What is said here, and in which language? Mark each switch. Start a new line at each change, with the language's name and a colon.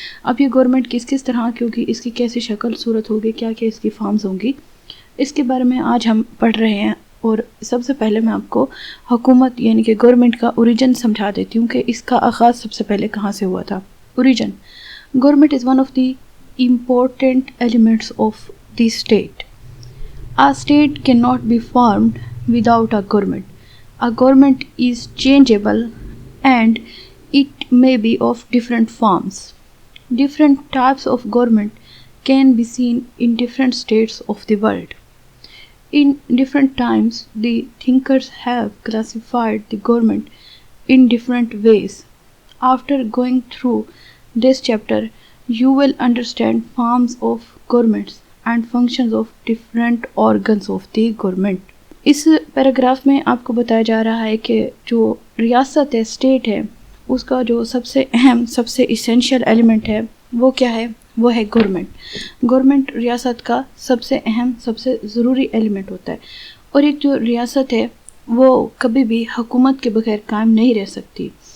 Urdu: اب یہ گورنمنٹ کس کس طرح کی ہوگی، اس کی کیسی شکل صورت ہوگی، کیا کیا اس کی فارمز ہوں گی، اس کے بارے میں آج ہم پڑھ رہے ہیں. اور سب سے پہلے میں آپ کو حکومت یعنی کہ گورنمنٹ کا اوریجن سمجھا دیتی ہوں کہ اس کا آغاز سب سے پہلے کہاں سے ہوا تھا.
English: Origin: government is one of the important elements of the state. A state cannot be formed without a government. A government is changeable and it may be of different forms. Different types of government can be seen in different states of the world. In different times, the thinkers have classified the government in different ways. After going through this chapter, you will understand forms of governments and functions of different organs of the government.
Urdu: اس paragraph میں آپ کو بتایا جا رہا ہے کہ جو ریاست ہے، اسٹیٹ ہے، اس کا جو سب سے اہم، سب سے ایسینشیل ایلیمنٹ ہے وہ کیا ہے؟ وہ ہے گورنمنٹ. گورنمنٹ ریاست کا سب سے اہم، سب سے ضروری ایلیمنٹ ہوتا ہے. اور ایک جو ریاست ہے وہ کبھی بھی حکومت کے بغیر قائم نہیں رہ سکتی.